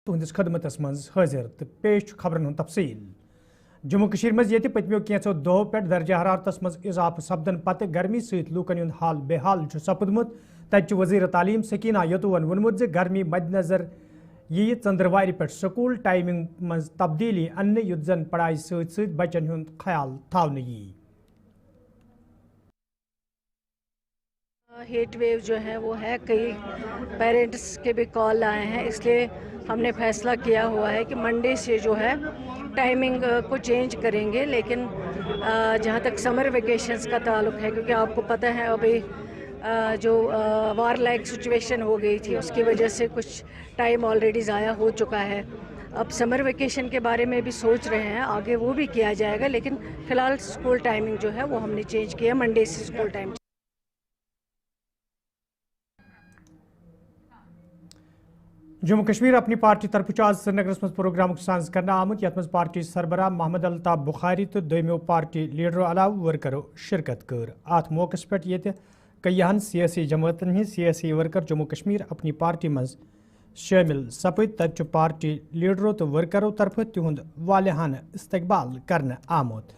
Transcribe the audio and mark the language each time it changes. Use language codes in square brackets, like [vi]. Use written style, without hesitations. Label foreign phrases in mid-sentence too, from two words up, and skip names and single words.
[ks] तुहंदिस खदमतस मज हाजिर तो पेश खबरन हूं तफसील। जम्मू कश्मीर मज ये पत्मियों कैंचो दोहों पे दर्जा हरारतस मज इजाफा सपदन पत गर्मी सहित लूकन हुंद हाल बेहाल सपदमुत। तत वज़ीर तालीम सकीना यतुवन वोनमुत ज गर्मी मद्देनजर यी चंद्रवार पे [en] school timing [ks] मज तब्दीली अन्य युत जन पढ़ाई सहित सहित बच्चन हुंद ख्याल थावने यी। [en] heat wave [hi] जो है वो है, कई पेरेंट्स के भी कॉल आए हैं, इसलिए हमने फैसला किया हुआ है कि मंडे से जो है टाइमिंग को चेंज करेंगे। लेकिन जहाँ तक [en] summer vacations [hi] का ताल्लुक है, क्योंकि आपको पता है अभी जो [en] war like situation [hi] हो गई थी उसकी वजह से कुछ टाइम ऑलरेडी ज़ाया हो चुका है। अब [en] summer vacation [hi] के बारे में भी सोच रहे हैं, आगे वो भी किया जाएगा, लेकिन फ़िलहाल [en] school timing [hi] जो है वो हमने चेंज किया, मंडे से [en] school time. [ks] जम्मू कश्मीर अपनी पार्टी तरफ आज श्रीनगर मज प्रोग्राम साज कर आमुत यथ मज पार्टी सरबराह मोहम्मद अल्ताफ बुखारी तो दोमो पार्टी लीडरों अलाव वर्करों शिरकत कर। अत मौके पे कईहन सियासी जमातन हंद सियासी वर्कर जम्मू कश्मीर अपनी पार्टी मज शामिल सपद। तत पार्टी लीडरों तो वर्करों तरफ तिहुंद वालिहान इस्तकबाल करने आमुत।